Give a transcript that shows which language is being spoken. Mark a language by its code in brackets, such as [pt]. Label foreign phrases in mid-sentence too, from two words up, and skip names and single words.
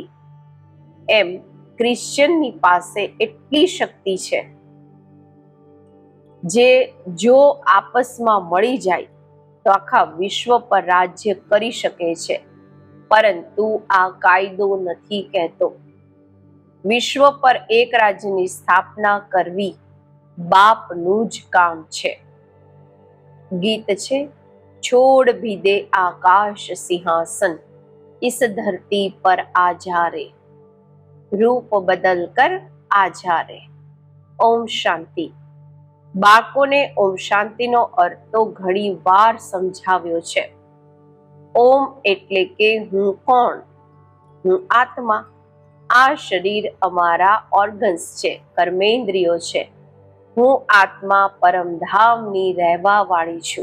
[gu] એમ ક્રિશ્ચનની પાસે એટલી શક્તિ છે જે જો આપસમાં મળી જાય તો આખા વિશ્વ પર રાજ્ય કરી શકે છે, પરંતુ આ કાયદો નથી કહેતો। વિશ્વ પર એક રાજ્યની સ્થાપના કરવી બાપનું જ કામ છે। ગીત છે, [hi] છોડ भी दे आकाश सिंहासन इस धरती पर आजा रे, रूप बदल कर आजा रे। ओम शांति। [gu] બાળકોને ઓમ શાંતિનો અર્થ તો ઘણી વાર સમજાવ્યો છે। ઓમ એટલે કે હું કોણ? હું આત્મા। આ શરીર અમારા ઓર્ગન્સ છે, કર્મેન્દ્રિયો છે। હું આત્મા પરમધામની રહેવા વાળી છું।